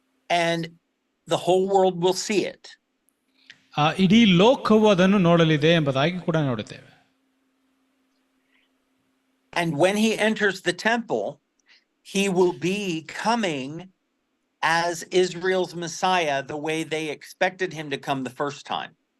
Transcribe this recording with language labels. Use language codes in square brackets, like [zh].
[en] And the whole world will see it. [kn] ಇಡೀ ಲೋಕವು ಅದನ್ನು ನೋಡಲಿದೆ ಎಂಬುದಾಗಿ ಕೂಡ ನೋಡುತ್ತೇವೆ. [en] And when he enters the temple, he will be coming as Israel's Messiah the way they expected him to come the first time.